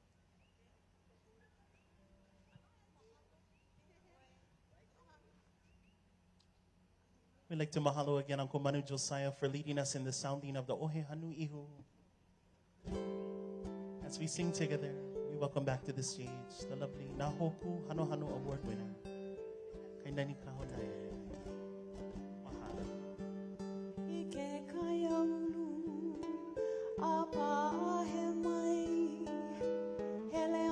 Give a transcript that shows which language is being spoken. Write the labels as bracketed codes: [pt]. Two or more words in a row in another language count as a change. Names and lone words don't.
[en] We'd like to mahalo again Uncle Manu Josiah for leading us in the sounding of the Ohe Hanu Ihu. As we sing together, we welcome back to the stage the lovely Nahoku Hano Hano Award winner, Kainani Kahonai. Mahalo. [haw] Ike kaya ulu, apa he mai, he